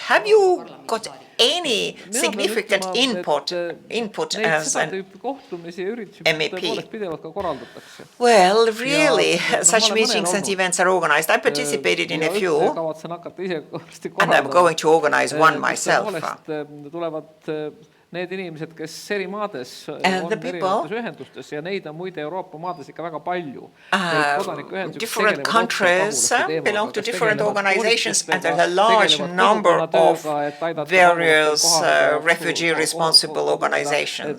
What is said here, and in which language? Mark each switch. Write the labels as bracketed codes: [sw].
[en] Have you got any significant input as an MEP? Well, really, such meetings and events are organized. I participated in a few, and I'm going to organize one myself. [et] Need inimesed, kes eri maades on erinevates ühendustes ja neid on muide Euroopa maades ikka väga palju. [en] Different countries belong to different organizations and there's a large number of various refugee responsible organizations.